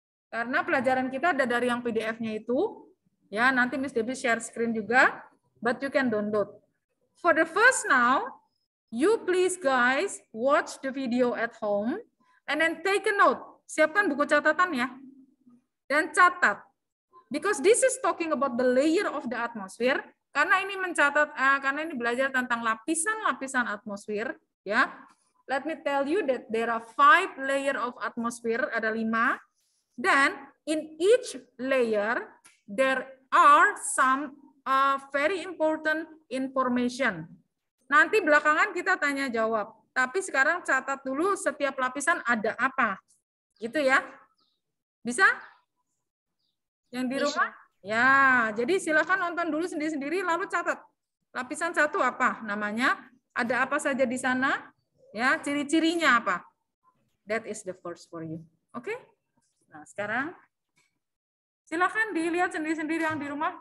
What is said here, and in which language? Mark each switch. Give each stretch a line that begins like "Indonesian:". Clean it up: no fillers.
Indonesian: Karena pelajaran kita ada dari yang PDF-nya itu, ya nanti Miss Debbie share screen juga,
English: but you can download. For the first now, you please guys watch the video at home and then take a note.
Indonesian: Siapkan buku catatan ya. Dan catat.
English: Because this is talking about the layer of the atmosphere.
Indonesian: Karena ini mencatat, karena ini belajar tentang lapisan-lapisan atmosfer, ya.
English: Let me tell you that there are 5 layer of atmosphere,
Indonesian: ada 5.
English: Then in each layer there are some very important information.
Indonesian: Nanti belakangan kita tanya jawab. Tapi sekarang catat dulu setiap lapisan ada apa. Gitu ya. Bisa? Yang di rumah? Ya, jadi silakan nonton dulu sendiri-sendiri lalu catat. Lapisan 1 apa namanya? Ada apa saja di sana? Ya, ciri-cirinya apa?
English: That is the first for you.
Indonesian: Oke? Nah, sekarang silakan dilihat sendiri-sendiri yang di rumah.